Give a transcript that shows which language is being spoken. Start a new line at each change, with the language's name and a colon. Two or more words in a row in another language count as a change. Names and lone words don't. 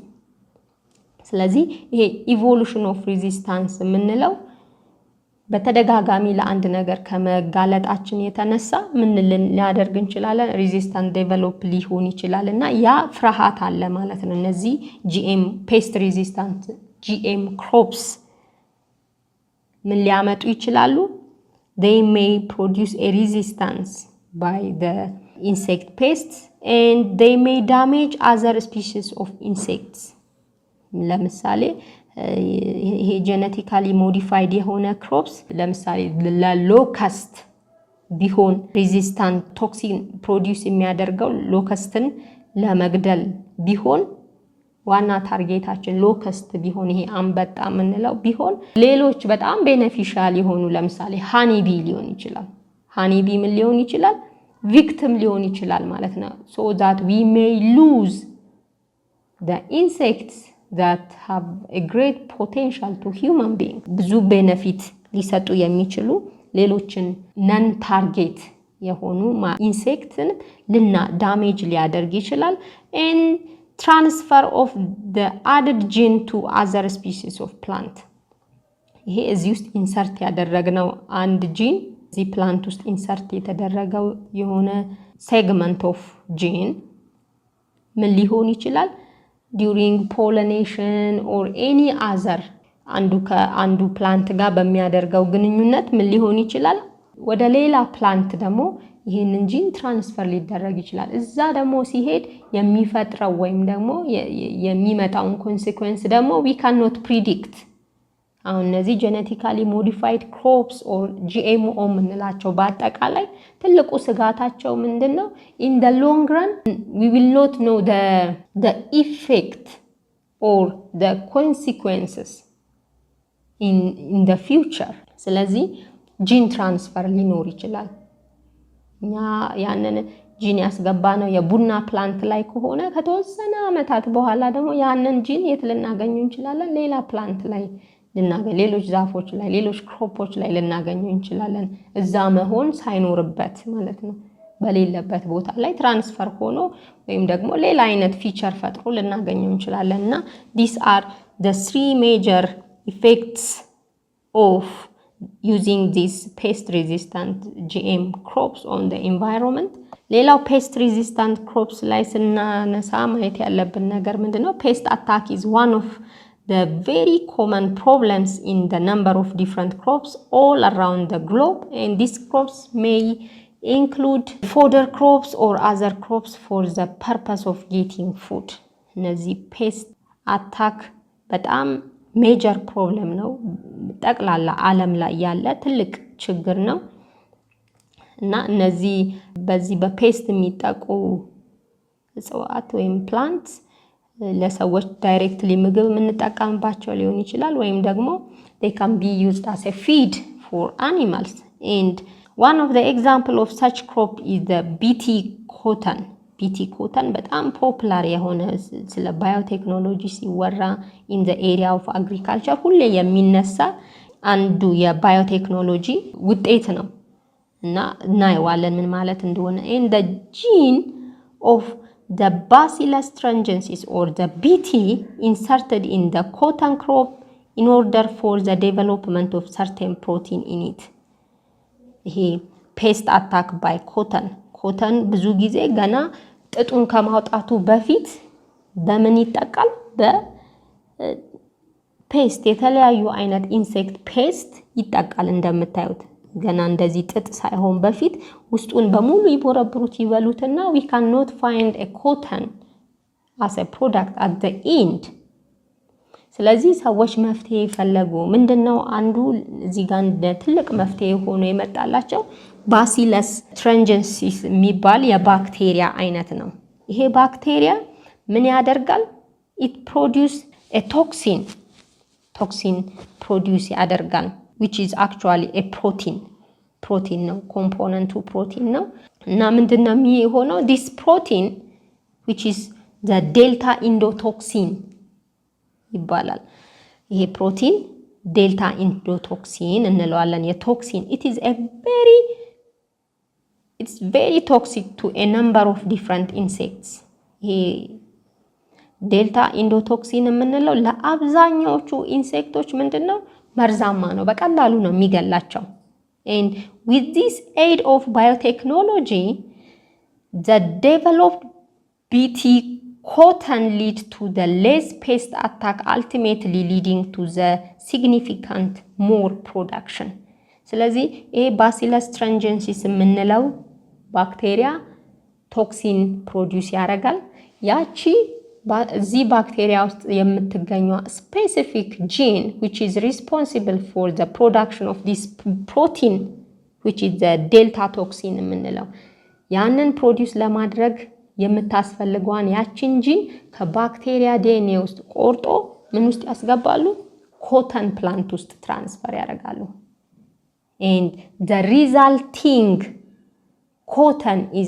Amharic: ስለዚህ ይሄ
English: evolution of resistance
Amharic: የምንለው በተደጋጋሚ ለአንድ ነገር ከመጋለጣችን የተነሳ ምን ሊያደርግ እንችላለን?
English: resistant develop
Amharic: ሊሆን ይችላልና ያ ፍርሃት አለ ማለት ነው። እነዚህ
English: GM pest resistant GM crops
Amharic: ምን ሊያመጡ ይችላሉ?
English: They may produce a resistance by the insect pests and they may damage other species of insects.
Amharic: ለምሳሌ ይሄ
English: genetically modified
Amharic: የሆነ ክሮፕስ ለምሳሌ ለሎከስት ቢሆን
English: resistant toxin produce
Amharic: የሚያደርገው ሎከስትን ለመግደል ቢሆን ዋና ታርጌታችን ሎከስት ቢሆን ይሄ አንበጣ የምንለው ቢሆን ሌሎች በጣም ቤኔፊሻል የሆኑ ለምሳሌ ሃኒቢ ሊሆን ይችላል። ሃኒቢ ምን ሊሆን ይችላል? ቪክቲም ሊሆን ይችላል ማለት ነው።
English: so that we may lose the insects that have a great potential to human being.
Amharic: ብዙ ቤኔፊት ሊሰጡ የሚችሉ ሌሎችን
English: non target
Amharic: የሆኑ ኢንሴክትን ዳሜጅ ሊያደርግ ይችላል
English: and transfer of the added gene to other species of plant.
Amharic: ይሄ እዚህ ውስጥ ኢንሰርት ያደረግነው አንድ ጂን እዚህ ፕላንት ውስጥ ኢንሰርት የተደረገው የሆነ
English: segment of gene
Amharic: ምን ሊሆን ይችላል?
English: during pollination or any other
Amharic: አንዱ ፕላንት ጋር በሚያደርገው ግንኙነት ምን ሊሆን ይችላል? ወደ ሌላ ፕላንት ደግሞ ይሄንን ጂን ትራንስፈር ሊደረግ ይችላል። እዛ ደግሞ ሲሄድ የሚፈጥረው ወይም ደግሞ የሚመጣውን ኮንሲኩዌንስ ደግሞ
English: we cannot predict.
Amharic: አሁን እነዚህ
English: genetically modified crops or GMO
Amharic: የምንላቸው በአጠቃላይ ትልቁ ስጋታቸው ምንድነው?
English: in the long run we will not know the effect or the consequences in the future.
Amharic: ስለዚህ ጂን ትራንስፈር ሊኖር ይችላል። ያንን ጂን ያስገባነው የቡና ፕላንት ላይ ከሆነ ከተወሰነ አመታት በኋላ ደግሞ ያንን ጂን የት ልናገኘው እንችላለን? ሌላ ፕላንት ላይ ልናገኝ፣ ሌሎች ዛፎች ላይ፣ ሌሎች ክሮፖች ላይ ልናገኘው እንችላለን። እዛ መሆን ሳይኖርበት ማለት ነው። በሌለበት ቦታ ላይ ትራንስፈር ሆኖ ወይም ደግሞ ሌላ አይነት ፊቸር ፈጥሮ ልናገኘው እንችላለን። እና
English: these are the three major effects of using these pest resistant GM crops on the environment.
Amharic: ሌላው
English: pest resistant crops
Amharic: ላይ ስናነሳ ማየት ያለብን ነገር ምንድነው?
English: pest attack is one of the very common problems in the number of different crops all around the globe, and these crops may include fodder crops or other crops for the purpose of getting food.
Amharic: እነዚህ
English: pest attack
Amharic: በጣም
English: major problem
Amharic: ነው። ጠቅላላ ዓለም ላይ ያለ ትልቅ ችግር ነው እና እነዚህ በዚህ በፔስት የሚጠቁ እጽዋት ወይም ፕላንትስ ለሰዎች ዳይሬክትሊ ምግብ የምንጠቀምባቸው ሊሆን ይችላል ወይም ደግሞ
English: they can be used as a feed for animals. And one of the example of such crop is the BT cotton. BT cotton
Amharic: በጣም ፖፑላር የሆነ ስለ ባዮቴክኖሎጂ ሲወራ
English: in the area of agriculture
Amharic: ሁሌ የሚነሳ አንዱ የባዮቴክኖሎጂ ውጤት ነው እና እናየዋለን ምን ማለት እንደሆነ።
English: and the gene of the Bacillus transgenic or the BT inserted in the cotton crop in order for the development of certain protein in it.
Amharic: ይሄ
English: pest attack by cotton
Amharic: ብዙ ጊዜ ገና ጥጡን ከማውጣቱ በፊት በምን ይጠቃል? በፔስት የተለያዩ አይነት
English: insect pest
Amharic: ይጠቃል። እንደምታዩት ገና እንደዚህ ጥጥ ሳይሆን በፊት ውስጡን በሙሉ ይቦረብሩት ይበሉትና
English: we cannot find a cotton as a product at the end.
Amharic: ስለዚህ ሰዎች መፍትሄ ፈለጉ። ምንድነው አንዱ እዚህ ጋር ትልቅ መፍትሄ ሆኖ የመጣላቸው ባሲለስ ትራንጀንሲስ የሚባል የባክቴሪያ አይነት ነው። ይሄ ባክቴሪያ ምን ያደርጋል?
English: it produce a toxin produce ያደርጋል which is actually a protein.
Amharic: ፕሮቲን ነው ኮምፖነንቱ ፕሮቲን ነው እና ምንድነው የሚሆነው
English: this protein which is the delta endotoxin
Amharic: ይባላል ይሄ ፕሮቲን ዴልታ ኢንዶቶክሲን እንለዋለን የቶክሲን
English: it's very toxic to a number of different insects
Amharic: ይሄ ዴልታ ኢንዶቶክሲን የምንለው ለአብዛኛዎቹ ኢንሴክቶች ምንድነው መርዛማ ነው በቀላሉ ነው የሚገላቸው
English: and with this aid of biotechnology the developed BT cotton lead to the less pest attack ultimately leading to the significant more production
Amharic: ስለዚህ ይሄ Bacillus transgensis የምንለው ባክቴሪያ ቶክሲን ፕሮዲዩስ ያደርጋል ያቺ እዚህ ባክቴሪያ ውስጥ የምትገኘው
English: specific gene which is responsible for the production of this protein which is the delta toxin
Amharic: የምንለው ያንን ፕሮዲዩስ ለማድረግ የምታስፈልገዋን ያቺን ጂን ከባክቴሪያ ዲኤንኤ ውስጥ ቆርጦ ምን ውስጥ ያስገባሉ
English: cotton plant
Amharic: ውስጥ ትራንስፈር ያደርጋሉ
English: and the resulting cotton is